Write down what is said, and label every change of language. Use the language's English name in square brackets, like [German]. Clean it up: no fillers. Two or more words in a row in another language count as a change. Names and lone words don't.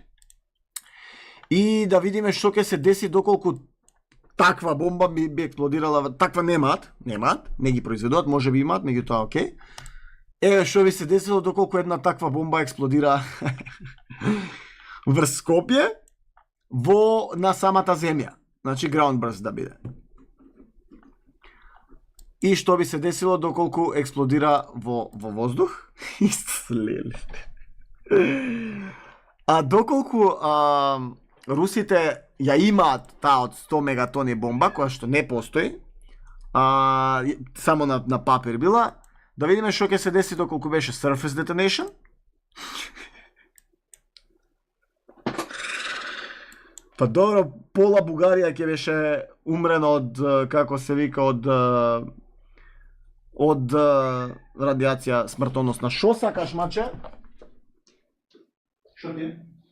[Macedonian] И да видиме што ќе се деси доколку таква бомба би експлодирала, таква немаат, не ги произведуваат, може би имаат, меѓутоа окей. Еве што би се десило доколку една таква бомба експлодира врз Скопје на самата земја. Значи [English] ground burst [Macedonian] да биде. И што би се десило доколку експлодира во воздух? А доколку русите ја имаат таа од 100 мегатони бомба, која што не постои, само на папир била, да видиме што ќе се деси доколку беше [English] surface detonation. [Macedonian] Па добро, пола Бугарија ќе беше умрена од, како се вика, од радиација смртоносна. Шо сакаш, маче? Шо ти?